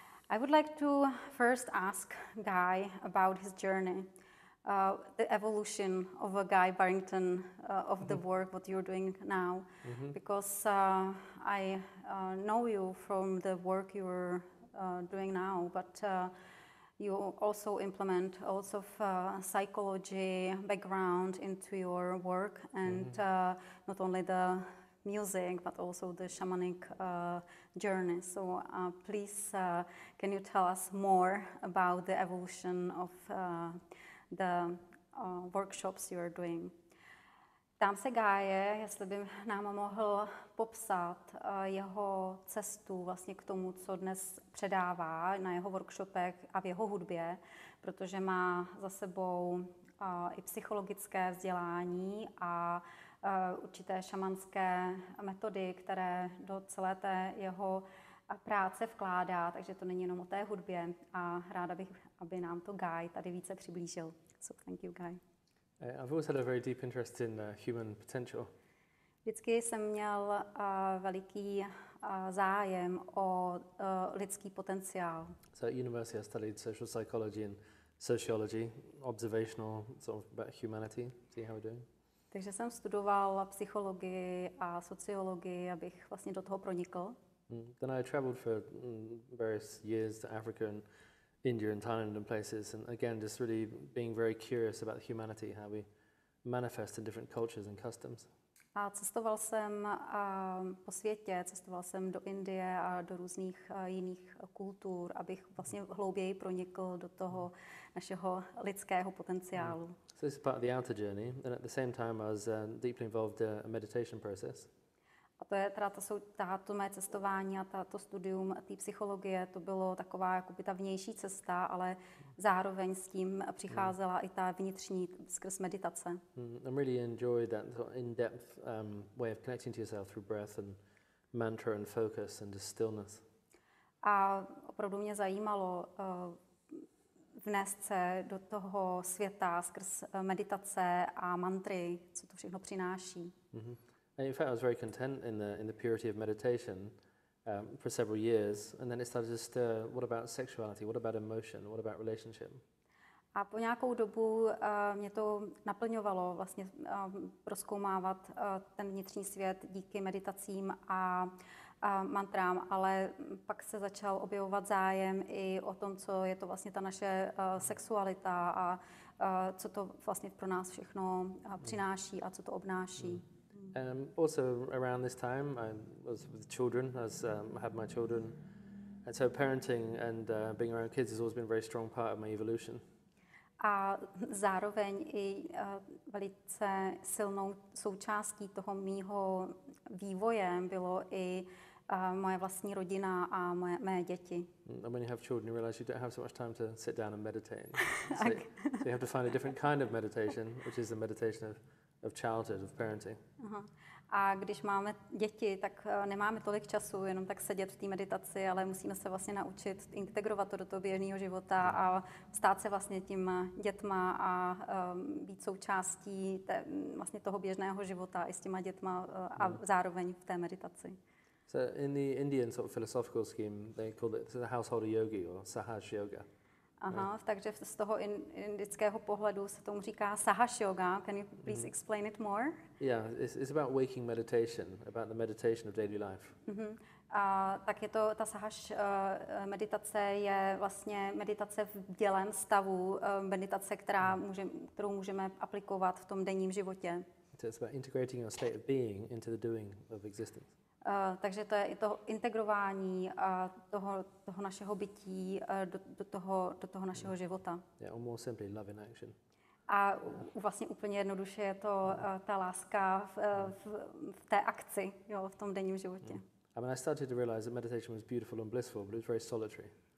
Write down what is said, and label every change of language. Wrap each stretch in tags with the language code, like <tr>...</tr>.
<en>I would like to first ask Guy about his journey, the evolution of a Guy Barrington, of the work what you're doing now, because I know you from the work you're doing now, but you also implement lots of psychology background into your work, and not only the music, but also the shamanic journey. So please, can you tell us more about the evolution of the workshops you are doing?</en> <cs>Ptám se Guye, jestli by nám mohl popsat jeho cestu vlastně k tomu, co dnes předává na jeho workshopech a v jeho hudbě, protože má za sebou i psychologické vzdělání a určité šamanské metody, které do celé té jeho práce vkládá, takže to není jenom o té hudbě a ráda bych, aby nám to Guy tady více přiblížil.</cs> <en>So thank you, Guy. I've always had a very deep interest in human potential.</en> <cs>Vždycky jsem měl veliký zájem o lidský potenciál.</cs> <en>So at university I studied social psychology and sociology, observational sort of about humanity, see how we're doing.</en> <cs>Takže jsem studoval psychologii a sociologii, abych vlastně do toho pronikl.</cs> <en>Then I traveled for various years to Africa and India and Thailand and places, and again just really being very curious about humanity, how we manifest in different cultures and customs.</en> <cs>A cestoval jsem po světě, cestoval jsem do Indie a do různých jiných kultur, abych vlastně hlouběji pronikl do toho našeho lidského potenciálu.</cs> <en>So this is part of the outer journey, and at the same time I was deeply involved in a meditation process.</en> <cs>A to je teda to mé cestování a to studium té psychologie, to bylo taková jakoby ta vnější cesta, ale zároveň s tím přicházela i ta vnitřní skrz meditace.</cs> <en>I really enjoyed that in-depth way of connecting to yourself through breath and mantra and focus and just stillness.</en> <cs>A opravdu mě zajímalo vnést se do toho světa skrz meditace a mantry, co to všechno přináší.</cs> <en>And in fact, I was very content in the purity of meditation for several years, and then it started to stir. What about sexuality? What about emotion? What about relationship?</en> <cs>A po nějakou dobu mě to naplňovalo vlastně prozkoumávat ten vnitřní svět díky meditacím a mantrám, ale pak se začal objevovat zájem i o tom, co je to vlastně ta naše sexualita a co to vlastně pro nás všechno přináší a co to obnáší.</cs> <en>Also around this time, I was with children. I had my children, and so parenting and being around kids has always been a very strong part of my evolution.</en> <cs>A zároveň i velice silnou součástí toho mýho vývoje bylo i moje vlastní rodina a mé děti.</cs> <en>And when you have children, you realize you don't have so much time to sit down and meditate. So you have to find a different kind of meditation, which is the meditation of childhood, of parenting.</en> <cs>A když máme děti, tak nemáme tolik času jenom tak sedět v té meditaci, ale musíme se vlastně naučit integrovat to do toho běžného života a stát se vlastně tím dětma a být součástí vlastně toho běžného života i s těma dětma a zároveň v té meditaci.</cs> <en>So in the Indian sort of philosophical scheme, they called it the household yogi or sahaj yoga.</en> <cs>Takže z toho indického pohledu se tomu říká Sahaja yoga.</cs> <en>Can you please explain it more? Yeah, it's about waking meditation, about the meditation of daily life.</en> <cs>Tak je to, ta meditace je vlastně meditace v bdělém stavu, meditace, kterou můžeme aplikovat v tom denním životě.</cs> <en>So it's about integrating your state of being into the doing of existence.</en> <cs>Takže to je i to integrování toho našeho bytí do toho našeho života.</cs> <en>Yeah, or more simply, love in action.</en> <cs>A vlastně úplně jednoduše je to ta láska v té akci, jo, v tom denním životě.</cs> <en>I mean, I started to realize that meditation was beautiful and blissful, but it was very solitary.</en>